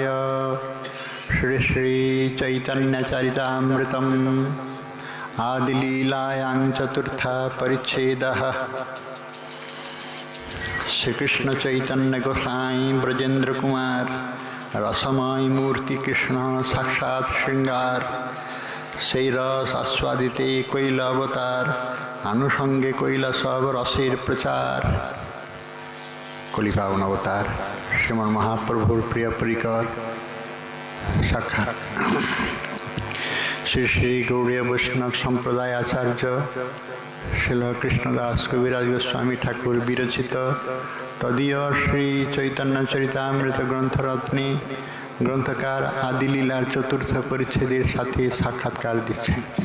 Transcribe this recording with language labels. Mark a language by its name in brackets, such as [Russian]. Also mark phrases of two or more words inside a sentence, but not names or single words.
[Sanskrit] श्री श्री चैतन्य चरितामृतम् आदिलीलायां चतुर्थ परिच्छेदः। [Bangla] শ্রী কৃষ্ণ চৈতন্য গোসাই ব্রজেন্দ্র কুমার রসময় মূর্তি কৃষ্ণ সাক্ষাৎ শৃঙ্গার। সেই রস আস্বাদিতে কৈল অবতার আনুষঙ্গে কৈল সব রসের প্রচার। কলিপাবন অবতার শ্রীমন মহাপ্রভুর প্রিয় পরিকর সাক্ষাৎ শ্রী শ্রী গৌড়ীয় বৈষ্ণব সম্প্রদায় আচার্য শ্রীল কৃষ্ণদাস কবিরাজ গোস্বামী ঠাকুর বিরচিত তদীয় শ্রী চৈতন্য চরিতামৃত গ্রন্থরত্নে গ্রন্থকার আদিলীলার চতুর্থ পরিচ্ছেদের সাথে সাক্ষাৎকার দিচ্ছেন।